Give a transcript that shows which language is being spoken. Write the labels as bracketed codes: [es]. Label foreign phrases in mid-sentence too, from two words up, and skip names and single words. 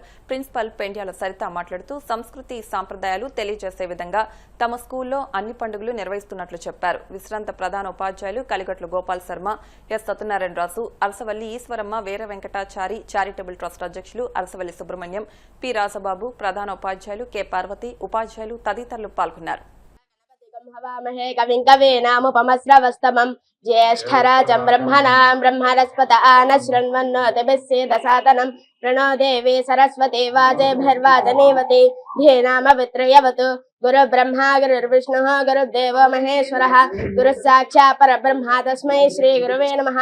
[te] ప్రిన్సిపల్ పెండ్యాల సరిత మాట్లాడుతూ సంస్కృతి సాంప్రదాయాలు తెలియజేసే విధంగా తమ స్కూల్లో అన్ని పండుగలు నిర్వహిస్తున్నట్లు చెప్పారు. విశ్రాంత ప్రధాన ఉపాధ్యాయులు కలిగట్ల గోపాల్ శర్మ, ఎస్ సత్యనారాయణరాజు, అరసవల్లి ఈశ్వరమ్మ, వీర వెంకటాచారి చారిటబుల్ ట్రస్ట్ అధ్యక్షులు అరసవల్లి సుబ్రహ్మణ్యం, పి రాజబాబు, ప్రధాన ఉపాధ్యాయులు కె పార్వతి, ఉపాధ్యాయులు తదితరులు పాల్గొన్నారు. [sa] ज्येष्ठराजं ब्रह्मणां ब्रह्मणस्पत आनशृण्वन्नोतिभिस्सेदसादनं प्रणो देवी सरस्वती वाजेभिर्वाजनीवती धेनामवित्रयवतु गुरुब्रह्मा गुरुर्विष्णुः गुरुर्देवो महेश्वरः गुरुः साक्षात् परब्रह्म तस्मै श्रीगुरुवे नमः.